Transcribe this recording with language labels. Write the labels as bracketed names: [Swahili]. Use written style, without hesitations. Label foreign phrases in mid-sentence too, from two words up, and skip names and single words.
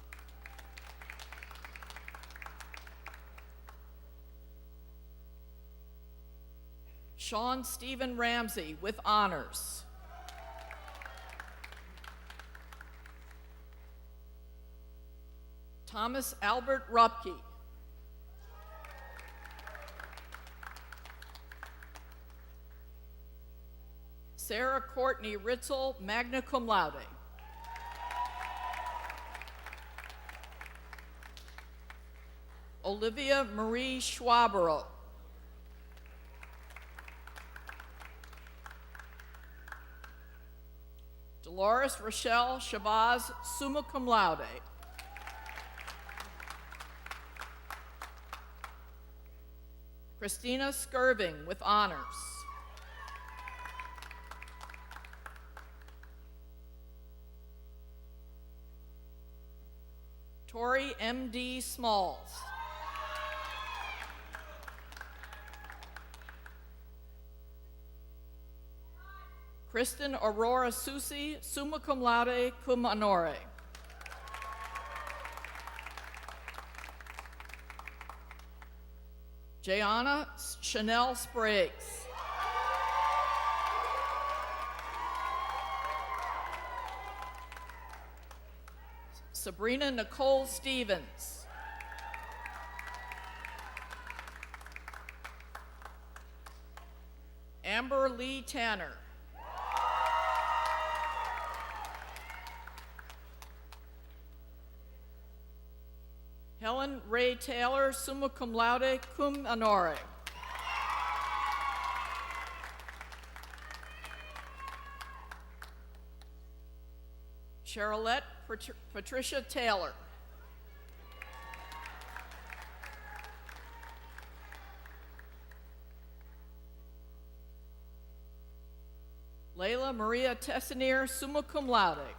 [English] Sean Stephen Ramsey with honors. Thomas Albert Rupke. Sarah Courtney Ritzel, [Latin] magna cum laude. [English] Olivia Marie Schwabero. Dolores Rochelle Shabazz, [Latin] summa cum laude. [English] Christina Skirving with honors. Tori M.D. Smalls. Kristen Aurora Susi, [Latin] summa cum laude, cum honore. [English] Jayana Chanel Spriggs. Sabrina Nicole Stevens. Amber Lee Tanner. Helen Ray Taylor, [Latin] summa cum laude, cum honore. [English] Charolette Patricia Taylor. Layla Maria Tessinier, [Latin] summa cum laude.